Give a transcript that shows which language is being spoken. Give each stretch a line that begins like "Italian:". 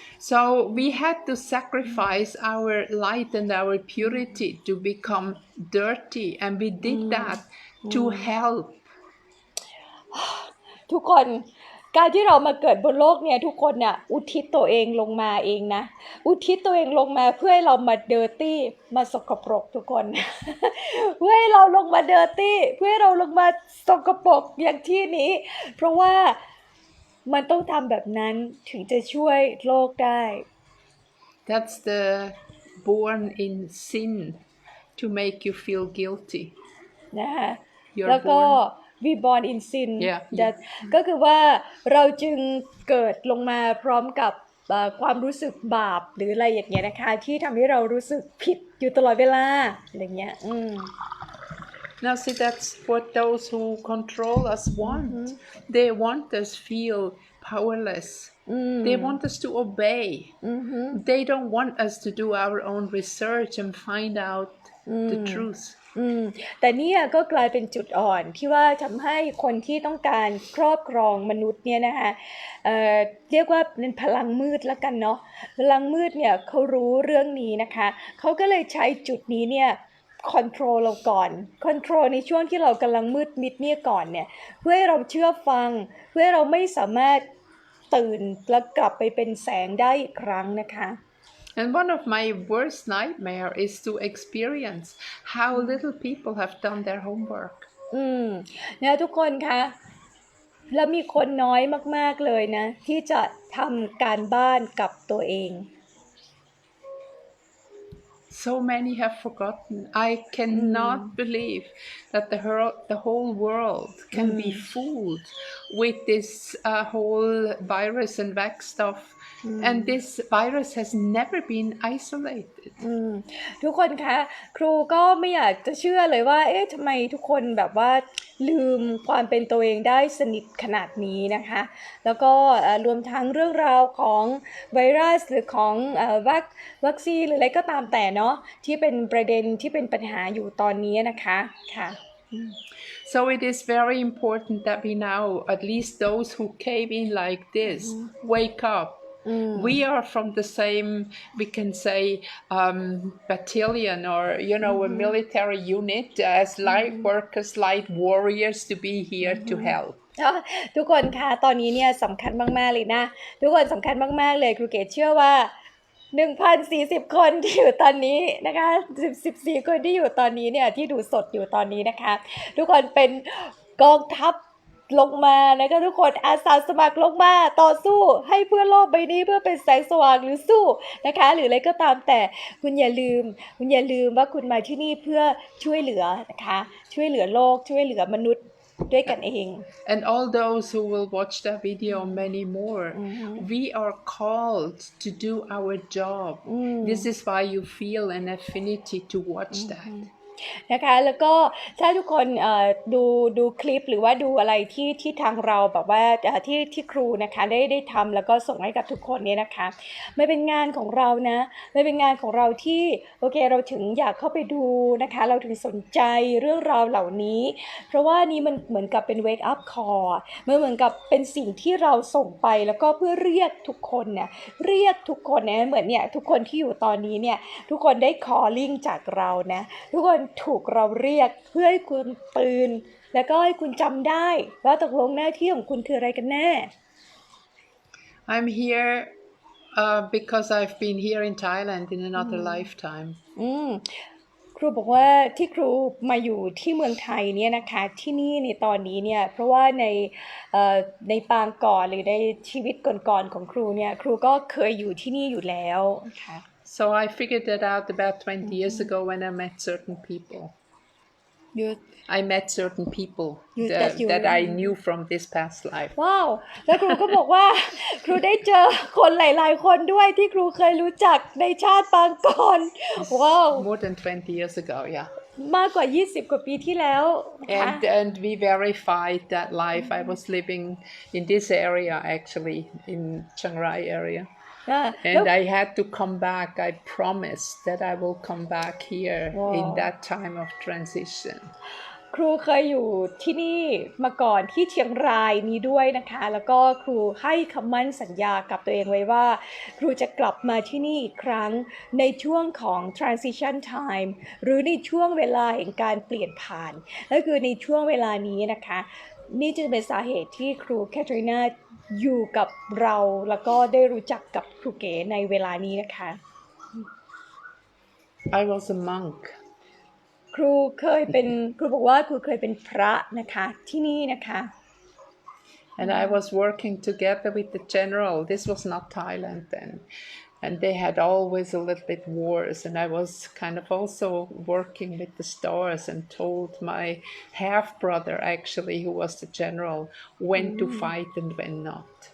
English: So we had to sacrifice our light and our purity to become dirty, and we did that to help.
Thai: ทุกคนการที่เรามาเกิดบนโลกเนี่ยทุกคนเนี่ยอุทิศตัวเองลงมาเองนะอุทิศตัวเองลงมาเพื่อให้เรามาเดอร์ตี้มาสกปรกทุกคน เพื่อให้เราลงมาเดอร์ตี้เพื่อให้เราลงมาสกปรกอย่างที่นี้เพราะว่ามันต้องทำแบบนั้นถึงจะช่วยโลกได้
English: That's the born in sin to make you feel guilty.
Thai: นะคะ
English: You're
Thai: แล้วก็
English: born we born in sin Yeah. that
Thai: ก็คือว่าเราจึงเกิดลงมาพร้อมกับความรู้สึกบาปหรืออะไรอย่างเงี้ยนะคะที่ทำให้เรารู้สึกผิดอยู่ตลอดเวลาอะไรเงี้ย
English: Now see, that's what those who control us want. They want us feel powerless. They want us to obey. They don't want us to do our own research and find out the truth.
Thai: แต่เนี่ยก็กลายเป็นจุดอ่อนที่ว่าทำให้คนที่ต้องการครอบครองมนุษย์เนี่ยนะคะเรียกว่าเป็นพลังมืดแล้วกันเนาะพลังมืดเนี่ยเขารู้เรื่องนี้นะคะเขาก็เลยใช้จุดนี้เนี่ยคอนโทรลเราก่อนคอนโทรลในช่วงที่เรากำลังมืดมิดเนี่ยก่อนเนี่ยเพื่อให้เราเชื่อฟังเพื่อให้เราไม่สามารถตื่นและกลับไปเป็นแสงได้อีกครั้งนะคะ
English: And one of my worst nightmare is to experience how little people have done their homework.
Thai: นะทุกคนคะแล้วมีคนน้อยมากๆเลยนะที่จะทำการบ้านกับตัวเอง
English: So many have forgotten. I cannot believe that the whole world can be fooled with this whole virus and vax stuff. And this virus has never been isolated.
Thai: ทุกคนคะครูก็ไม่อยากจะเชื่อเลยว่าทำไมทุกคนแบบว่าลืมความเป็นตัวเองได้สนิทขนาดนี้นะคะแล้วก็รวมทั้งเรื่องราวของไวรัสหรือของวัคซีนหรืออะไรก็ตามแต่เนาะที่เป็นประเด็นที่เป็นปัญหาอยู่ตอนนี้นะคะค่ะ
English: So it is very important that we now, at least those who came in like this, wake up. We are from the same, we can say, battalion or, a military unit as light workers, light warriors to be here to help.
Thai: ทุกคนคะตอนนี้เนี่ยสำคัญมากๆเลยนะทุกคนสำคัญมากๆเลยครูเกศเชื่อว่า 1,040 คนที่อยู่ตอนนี้นะคะ14 คนที่อยู่ตอนนี้เนี่ยที่ดูสดอยู่ตอนนี้นะคะทุกคนเป็นกองทัพ ลงมานะคะทุกคนอาสาสมัครลงมาต่อสู้ให้เพื่อโลกใบนี้เพื่อเป็นแสงสว่างหรือสู้นะคะหรืออะไรก็ตามแต่คุณอย่าลืมว่าคุณมาที่นี่เพื่อช่วยเหลือนะคะช่วยเหลือโลกช่วยเหลือมนุษย์ด้วยกันเอง
English: And all those who will watch that video, many more, we are called to do our job. This is why you feel an affinity to watch that.
Thai: นะคะแล้วก็ถ้าทุกคนดูคลิปหรือว่าดูอะไรที่ทางเราแบบว่าที่ครูนะคะได้ทำแล้วก็ส่งให้กับทุกคนเนี่ยนะคะไม่เป็นงานของเรานะไม่เป็นงานของเราที่โอเคเราถึงอยากเข้าไปดูนะคะเราถึงสนใจเรื่องราวเหล่านี้เพราะว่านี่มันเหมือนกับเป็น
English: wake up call
Thai: มันเหมือนกับเป็นสิ่งที่เราส่งไปแล้วก็เพื่อเรียกทุกคนเนี่ย เหมือนเนี่ยทุกคนที่อยู่ตอนนี้เนี่ยทุกคนได้ calling จากเรานะทุกคนถูกเราเรียกเพื่อให้คุณตื่นแล้วก็ให้คุณจำได้ว่าตกลงหน้าที่ของคุณคืออะไรกันแน่
English: I'm here because I've been here in Thailand in another lifetime.
Thai: ครูบอกว่าที่ครูมาอยู่ที่เมืองไทยเนี่ยนะคะที่นี่ในตอนนี้เนี่ยเพราะว่าในปางก่อนหรือในชีวิตก่อนๆของครูเนี่ยครูก็เคยอยู่ที่นี่อยู่แล้วค่ะ
English: So I figured that out about 20 years ago when I met certain people. I met certain people that I knew from this past life.
Thai: ว้าวแล้วครูก็บอกว่าครูได้เจอคนหลายๆคนด้วยที่ครูเคยรู้จักในชาติปางก่อนว้าว
English: More than 20 years ago, yeah.
Thai: มากกว่า20กว่าปีที่แล้ว
English: And we verified that life. I was living in this area actually, in Chiang Rai area. And I had to come back. I promised that I will come back here in that time of transition.
Thai: ครูเคยอยู่ที่นี่มาก่อนที่เชียงรายนี้ด้วยนะคะแล้วก็ครูให้คำมั่นสัญญากับตัวเองไว้ว่าครูจะกลับมาที่นี่อีกครั้งในช่วงของ
English: transition time
Thai: หรือในช่วงเวลาแห่งการเปลี่ยนผ่านก็คือในช่วงเวลานี้นะคะนี่จึงเป็นสาเหตุที่ครูแคทรีนาอยู่กับเราแล้วก็ได้รู้จักกับครูเก๋ในเวลานี้นะคะ
English: I was a monk.
Thai: ครูบอกว่าครูเคยเป็นพระนะคะที่นี่นะคะ
English: And I was working together with the general. This was not Thailand then. And they had always a little bit wars. And I was kind of also working with the stars and told my half-brother, actually, who was the general, when to fight and when not.